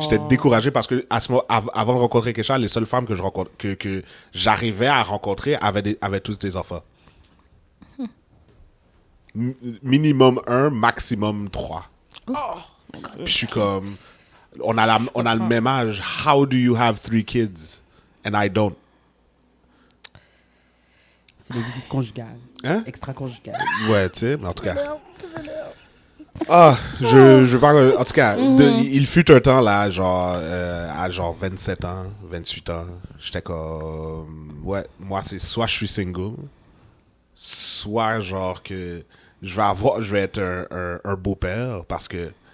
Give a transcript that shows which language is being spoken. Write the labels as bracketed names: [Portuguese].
[French] J'étais découragé parce que à ce moment, avant de rencontrer Kesha, les seules femmes que j'arrivais à rencontrer avaient tous des enfants. Minimum 1, maximum 3. Puis je suis comme, on a le même âge. [English] How do you have 3 kids and I don't? [French] C'est les visites conjugales. Hein? Extra-conjugales. Ouais, tu sais, mais en tout cas. Ah, je veux pas. En tout cas, il fut un temps là, genre, à genre 27 ans, 28 ans. J'étais comme. Ouais, moi, c'est soit je suis single, soit genre que je vais être un beau-père parce que.